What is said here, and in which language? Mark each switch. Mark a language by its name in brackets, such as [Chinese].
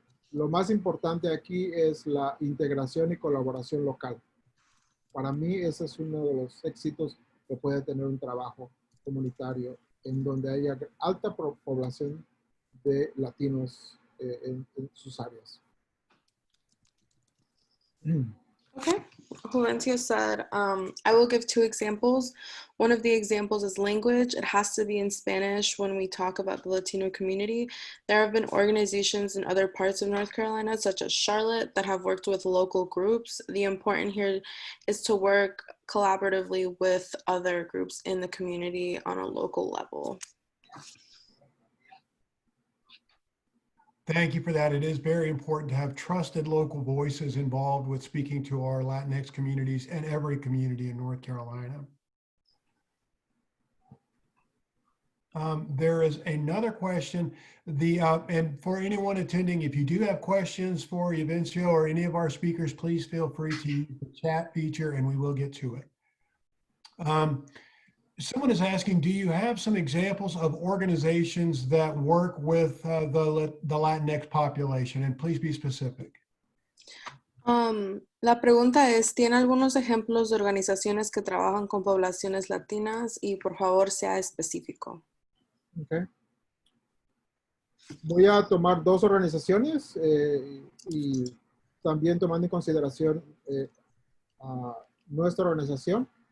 [Spanish] Lo más importante aquí es la integración y colaboración local. Para mí ese es uno de los éxitos que puede tener un trabajo comunitario en donde haya alta población de latinos en sus áreas. [English] Okay. Valencia said, I will give two examples. One of the examples is language. It has to be in Spanish when we talk about the Latino community. There have been organizations in other parts of North Carolina, such as Charlotte, that have worked with local groups. The important here is to work collaboratively with other groups in the community on a local level. Thank you for that. It is very important to have trusted local voices involved with speaking to our Latinx communities and every community in North Carolina. There is another question. And for anyone attending, if you do have questions for Evencio or any of our speakers, please feel free to use the chat feature and we will get to it. Someone is asking, do you have some examples of organizations that work with the Latinx population? And please be specific. [Spanish] La pregunta es, ¿tiene algunos ejemplos de organizaciones que trabajan con poblaciones latinas? Y por favor, sea específico. [English] Okay. [Spanish] Voy a tomar dos organizaciones y también tomando en consideración a nuestra organización.